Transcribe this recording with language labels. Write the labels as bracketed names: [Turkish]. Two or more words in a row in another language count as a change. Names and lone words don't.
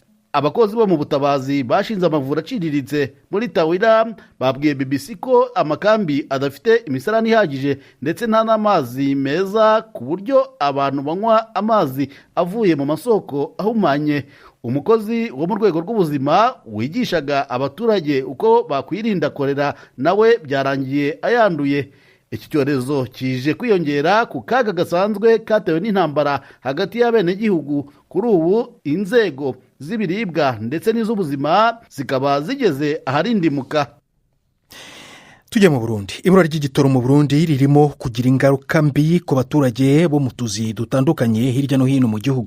[Kinyarwanda] Abakozi bo mu butabazi bashinze amavura aciriritse muri Tawila babwiye BBC ko amakambi adafite imisarani ihagije ndetse nta n'amazi meza, ku buryo abantu banywa amazi avuye mu masoko ahumanye. Umukozi wo mu rwego rw'ubuzima wigishaga abaturage uko bakwirinda kolera nawe byarangiye ayanduye. Iki cyorezo kije kwiyongera ku kaga gasanzwe katewe n'intambara hagati y'abenegihugu. Kuri ubu inzego z'ibiribwa ndetse n'iz'ubuzima zikaba zigeze aharindimuka. Tujya mu Burundi. Ibura ry'igitoro mu Burundi ririmo kugira ingaruka mbi ku baturage bo mu tuzi dutandukanye hirya no hino mu gihugu.